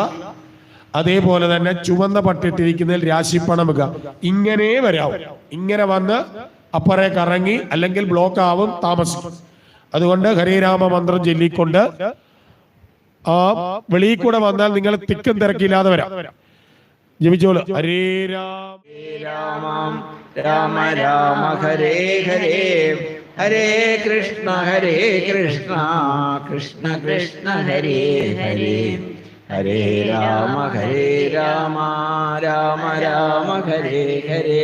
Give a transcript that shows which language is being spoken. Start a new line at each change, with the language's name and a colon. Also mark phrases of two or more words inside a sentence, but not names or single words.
Malayalam: അതേപോലെ തന്നെ ചുവന്ന പട്ടിട്ടിരിക്കുന്നതിൽ രാശിപ്പണം വെക്കുക. ഇങ്ങനെ വരാവും. ഇങ്ങനെ വന്ന് അപ്പറെ കറങ്ങി, അല്ലെങ്കിൽ ബ്ലോക്ക് ആവും, താമസിക്കും. അതുകൊണ്ട് ഹരേ രാമ മന്ത്രം ചൊല്ലിക്കൊണ്ട് ആ വെളിയിൽ കൂടെ വന്നാൽ നിങ്ങൾ തിക്കും തിരക്കില്ലാതെ വരാം. ജപിച്ചോളൂ.
Sanskrit: ഹരേ രാമ രാമ രാമ രാമ ഹരേ ഹരേ ഹരേ കൃഷ്ണ കൃഷ്ണ കൃഷ്ണ ഹരേ ഹരേ ഹരേ രാമ രാമ രാമ ഹരേ ഹരേ